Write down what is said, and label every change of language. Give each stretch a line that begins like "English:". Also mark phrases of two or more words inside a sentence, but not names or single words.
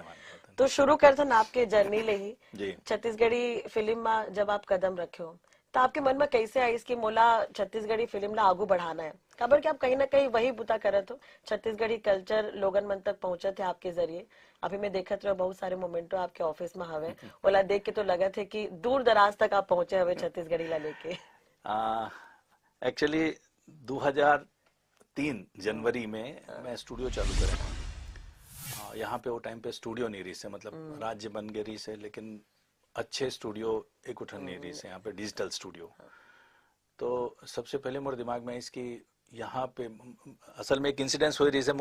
Chhattisgarhi: तो शुरू करथन आपके जर्नी ले ही। छत्तीसगढ़ी फिल्म में जब आप कदम रखे हो तो आपके मन में कैसे आई इसकी मोला छत्तीसगढ़ी फिल्म ला आगू बढ़ाना है? खबर कि आप कहीं ना कहीं वही बुता करत हो, छत्तीसगढ़ी कल्चर लोगन मन तक पहुंचे थे आपके जरिए। अभी मैं देखत रहो बहुत सारे मोमेंटो आपके ऑफिस में हवे, ओला देख के तो लगा थे कि दूर दराज तक आप पहुंचे हवे छत्तीसगढ़ी ला लेके। एक्चुअली 2003 जनवरी में मैं स्टूडियो चालू करा। यहाँ पे वो टाइम पे स्टूडियो नहीं रही से, मतलब राज्य बन गई रही से, लेकिन अच्छे स्टूडियो एक उठन नहीं रही से यहाँ पे, डिजिटल स्टूडियो। तो सबसे पहले मोरे दिमाग में इसकी यहाँ पे असल में एक इंसिडेंस हो रही से।